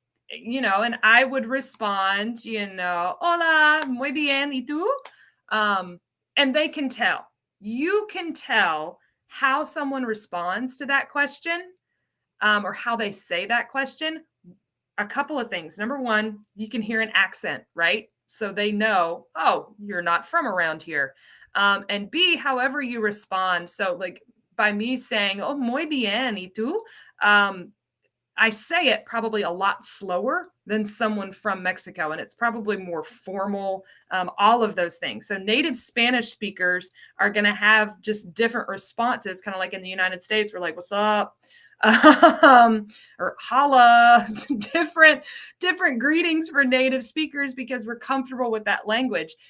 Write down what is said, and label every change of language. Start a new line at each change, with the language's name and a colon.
English: And I would respond,
Spanish: hola, muy bien, ¿y tú?
English: And they can tell. You can tell how someone responds to that question, or how they say that question. A couple of things. Number one, you can hear an accent, right? So they know, oh, you're not from around here. And B, however you respond. So like by me saying, oh,
Spanish: muy bien, ¿y tú?
English: I say it probably a lot slower than someone from Mexico, and it's probably more formal, all of those things. So native Spanish speakers are going to have just different responses, kind of like in the United States, we're like, what's up? Or holla, different greetings for native speakers because we're comfortable with that language.